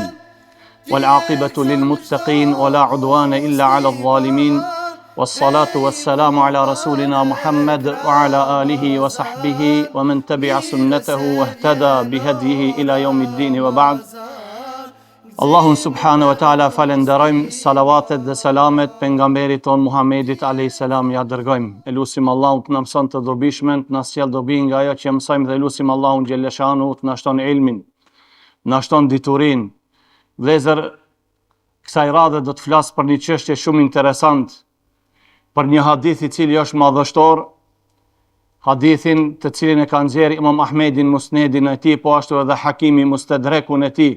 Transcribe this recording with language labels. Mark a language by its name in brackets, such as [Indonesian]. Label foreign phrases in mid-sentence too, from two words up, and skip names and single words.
[Arabic] والعاقبة للمتقين ولا عدوان إلا على الظالمين. والصلاة والسلام على رسولنا محمد وعلى آله وصحبه ومن تبع سنته واهتدى بهديه إلى يوم الدين وبعد. [Albanian] Allahun [Arabic] سبحانه وتعالى [Albanian] falenderojmë, salavatet dhe selamet pejgamberit ton Muhammedit [Arabic] عليه السلام [Albanian] ja dërgojmë. Elusim Allahun të na mëson të dobishmen, të na sjell dobi nga ajo që mësojmë dhe elusim Allahun xheleshanu të na shton ilmin, na shton diturinë. Vëllezër, kësaj radhe do të flas për një çështje shumë interesant, për një hadith i cili është madhështor, hadithin të cilin e ka nxjerrë Imam Ahmedi në Musnedin e tij, po ashtu edhe Hakimi Mustadrekun e tij.